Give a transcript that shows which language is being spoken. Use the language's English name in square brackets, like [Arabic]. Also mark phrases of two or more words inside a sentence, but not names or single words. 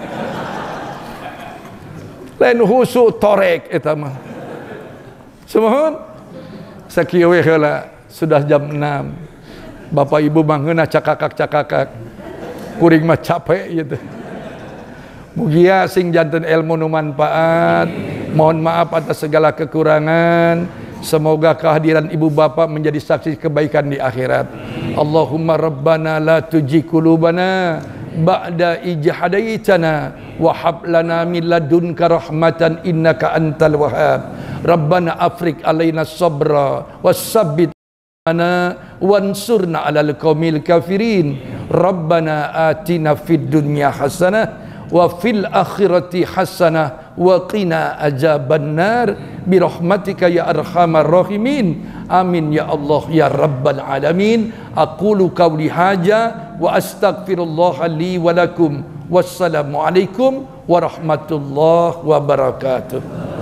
[Sundanese] Lain husu torek eta mah. Semohon sakieu we heula sudah jam 6. Bapak Ibu mah ngeunah cakakak. Kuring mah capek gitu. Mugia sing janten ilmu nu manfaat. [Indonesian] Mohon maaf atas segala kekurangan. Semoga kehadiran ibu bapak menjadi saksi kebaikan di akhirat. [Arabic] اللهم ربنا لا تزغ قلوبنا بعد إذ هديتنا وهب لنا من لدنك رحمة إنك أنت الوهاب. ربنا أفرغ علينا صبرا وثبت أنا وانصرنا على القوم الكافرين. ربنا آتنا في الدنيا حسنة وفي الآخرة حسنة وقنا عذاب النار برحمتك يا أرحم الراحمين. آمين يا الله يا رب العالمين. أقول قولي هذا وأستغفر الله لي ولكم. والسلام عليكم ورحمة الله وبركاته.